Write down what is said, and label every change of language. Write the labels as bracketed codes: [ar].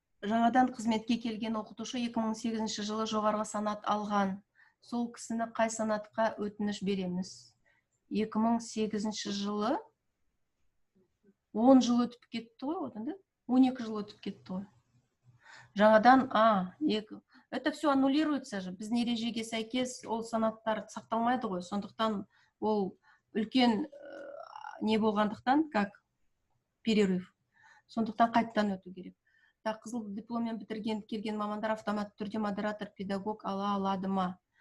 [kk] Жаңадан қызметке келген оқытушы 2008 жылы жоғарғы санат алған. Сол кісіні қай санатқа өтініш береміз? 2008 жылы 10 жыл өтіп кетті ғой, 12 жыл өтіп кетті ғой. Жаңадан, [ru] это все аннулируется же. [kk] Біздің ережеге сәйкес ол санаттар сақталмайды ғой. Сондықтан ол үлкен не болғандықтан, [ru] как перерыв. [kk] Сондықтан қайттан өту керек. Так, қызыл дипломмен бітірген келген мамандар автоматты түрде модератор, педагог ала алады ма?